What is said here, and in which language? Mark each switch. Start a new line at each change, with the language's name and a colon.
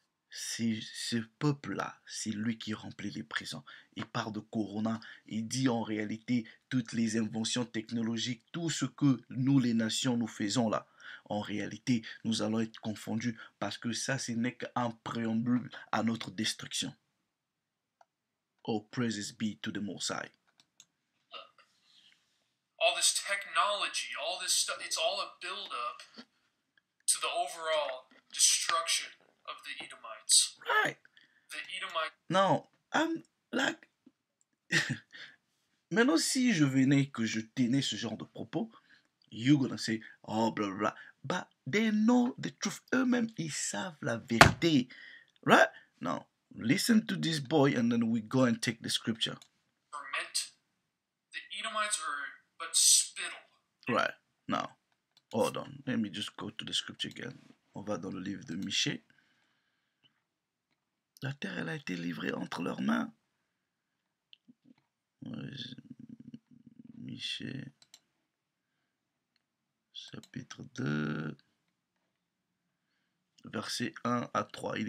French: C'est ce peuple-là, c'est lui qui remplit les prisons. Il parle de Corona, il dit en réalité toutes les inventions technologiques, tout ce que nous les nations nous faisons là. En réalité, nous allons être confondus parce que ça, ce n'est qu'un préambule à notre destruction.
English: Oh, praises be to the Most High. All this technology, all this stuff, it's all a build-up to the overall destruction of the Edomites. Right. The Edomites. Now, I'm like...
French: Maintenant, si je venais, que je tenais ce genre de propos,
English: you're gonna say, oh, blah, blah,
French: blah.
English: But they know the truth.
French: Eux-mêmes, ils savent la vérité.
English: Right? Now, listen to this boy and then we go and take the scripture. Ferment. The Edomites are but spittle. Right. Now, hold on. Let me just go to the scripture again.
French: On va dans le livre de Michée. La terre, elle a été livrée entre leurs mains. Michée, chapitre 2, versets 1 à 3.